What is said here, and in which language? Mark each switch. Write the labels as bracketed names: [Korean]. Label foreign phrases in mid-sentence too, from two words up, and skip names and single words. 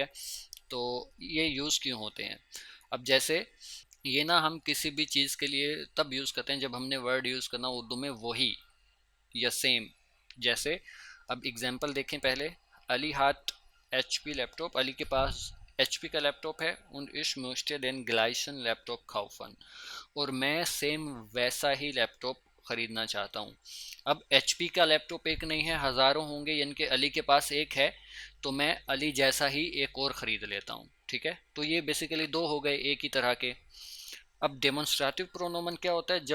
[Urdu] تو یہ یوز کیوں ہوتے ہیں؟ اب جیسے یہ نا ہم کسی بھی چیز کے لیے تب یوز کرتے ہیں جب ہم نے ورڈ یوز کرنا اردو میں وہی یا سیم. جیسے اب ایگزامپل دیکھیں پہلے. [German] Ali hat HP Laptop, [Urdu] علی کے پاس ایچ پی کا لیپ ٹاپ ہے. [German] und ich möchte den gleichen लैपटॉप kaufen, [Urdu] اور میں سیم ویسا ہی لیپ ٹاپ خریدنا چاہتا ہوں. اب ایچ پی کا لیپ ٹاپ ایک نہیں ہے، ہزاروں ہوں گے، یعنی کہ علی کے پاس ایک ہے تو میں علی جیسا ہی ایک اور خرید لیتا ہوں. ٹھیک ہے. تو یہ بیسکلی دو ہو گئے ایک ہی طرح کے۔ اب ڈیمونسٹریٹو پرونومن کیا ہوتا ہے?